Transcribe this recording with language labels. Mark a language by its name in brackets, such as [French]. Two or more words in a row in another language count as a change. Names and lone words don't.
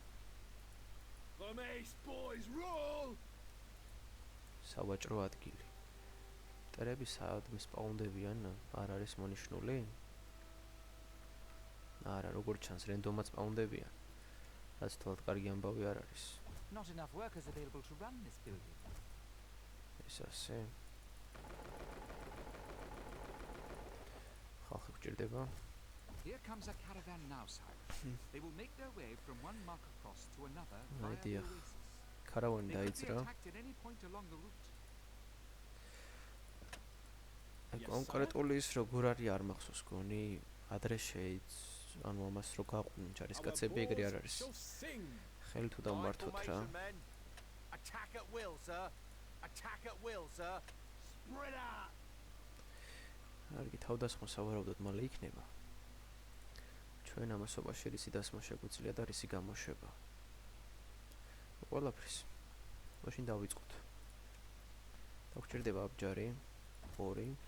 [Georgian] სავაჭრო ადგილი. მტერები საერთოდ სპაუნდებიან, არ არის მონიშნული? არა, როგორც ჩანს, რენდომად სპაუნდებიან. რაც თვალთ კარგი ამბავი არ არის. [English] Not enough workers available to run this building. [Georgian] ეს ასე. ხალხი გჭირდება. [English] Here comes a caravan now, sire. They will make their way from one marker cross to another via the oasis. [Georgian] Caravani [English] They could be [Georgian] დაიძრა. [English] attacked at any point along the route. [Georgian] კონკრეტული ის როგორ არის არ მახსოვს გონი, ადრე ანუ ამას რო გაყვნენ ჯარისკაცები ეგრე არ არის. ხელი თუ დავმართოთ რა. [English] Attack at will, sir. Attack at will, sir. Spread out. [Georgian] არგი თავდასხმა სავარაუდოდ მალე იქნება. ჩვენ ამასობაში რისი დასმა შეგვიძლია და რისი გამოშვება. ყველაფრის. მაშინ დავიწყოთ. დაგჭირდება აბჯარი 2.